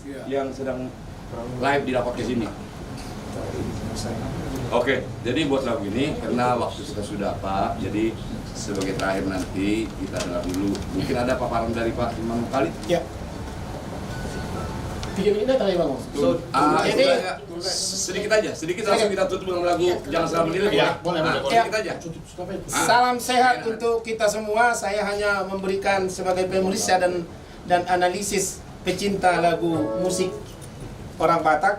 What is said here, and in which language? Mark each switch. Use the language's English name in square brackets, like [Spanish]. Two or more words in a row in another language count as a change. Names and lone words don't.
[Indonesian] Yang sedang live di podcast ini. Oke, jadi buat lagu ini karena waktu kita sudah Pak, jadi sebagai terakhir nanti kita dengar dulu. Mungkin ada paparan dari Pak Imam kali? Ya. 3 menit [Filipino] na tayo [Indonesian] Bang. Jadi sedikit langsung kita tutup dengan lagu Jangan Salah Menilai. Ya, boleh. Sedikit aja. Salam sehat untuk kita semua. Saya hanya memberikan sebagai pemeriksa dan analisis pecinta lagu musik orang Batak.